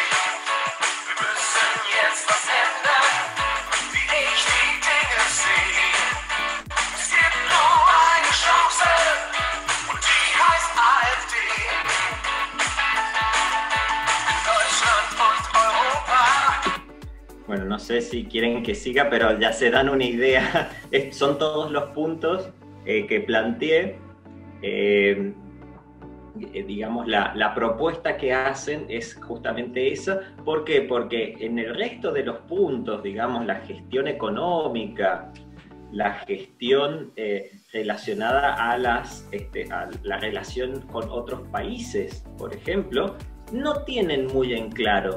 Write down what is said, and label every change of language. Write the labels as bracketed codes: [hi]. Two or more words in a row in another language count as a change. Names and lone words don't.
[de] Wir müssen jetzt was ändern, wie ich die Dinge sehe. Es gibt nur eine Chance und die heißt AfD. In Deutschland und Europa. [es] Bueno, no sé si quieren que siga, pero ya se dan una idea. Son todos los puntos que planteé. Digamos, la propuesta que hacen es justamente esa. ¿Por qué? Porque en el resto de los puntos, digamos, la gestión económica, la gestión relacionada a la relación con otros países, por ejemplo, no tienen muy en claro.